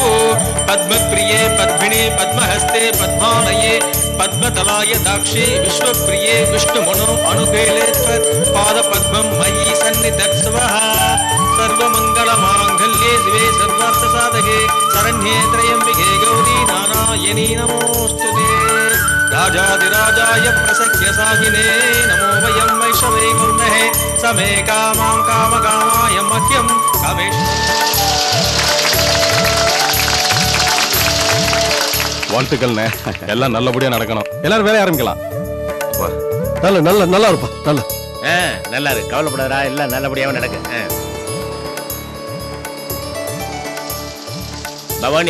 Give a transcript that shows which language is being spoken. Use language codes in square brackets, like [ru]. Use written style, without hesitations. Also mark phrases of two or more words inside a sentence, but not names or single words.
[sa] पद्मप्रिये पद्मिने पद्महस्ते पद्मालये पद्मतलाय दाक्षे विश्वप्रिये विष्णुमनो अनुकेले पादपद्मं मयि सन्निधत्स्वः सर्वमङ्गलमाङ्गल्ये शिवे सर्वार्थसाधके शरण्ये त्र्यम्बिके गौरी नारायणी नमोऽस्तुते राजाधिराजाय प्रसख्य साहिने नमो वयं वैष्णवे कुर्महे समे कामां कामकामाय मह्यं कामेश [ta] வாழ்த்துக்கள்ண்ணே, எல்லாம் நல்லபடியா நடக்கணும். எல்லாரும் வேலைய ஆரம்பிக்கலாம். நல்லா இருப்பா. நல்லா இருக்கு, கவலைப்படாதா, எல்லாம் நல்லபடியாவே நடக்கு. பவானி,